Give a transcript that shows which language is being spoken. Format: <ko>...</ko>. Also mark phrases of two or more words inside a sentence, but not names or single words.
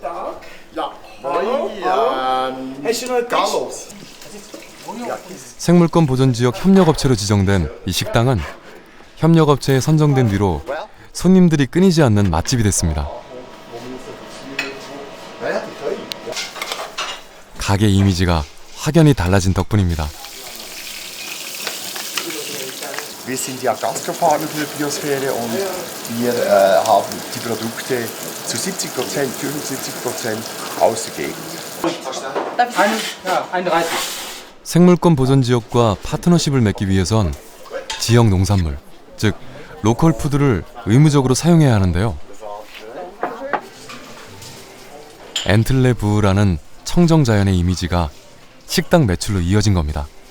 <ko>생물권 보존 지역 협력업체로 지정된 이 식당은 협력업체에 선정된 뒤로 손님들이 끊이지 않는 맛집이 됐습니다. 가게 이미지가 확연히 달라진 덕분입니다.</ko> <de>Wir sind ja Gastropartner für die Biosphäre und wir haben die Produkte zu 70%, 75% aus der Gegend.</de> <ko>생물권 보존 지역과 파트너십을 맺기 위해선 지역 농산물, 즉 로컬 푸드를 의무적으로 사용해야 하는데요. 엔틀레부흐라는 청정자연의 이미지가 식당 매출로 이어진 겁니다.</ko>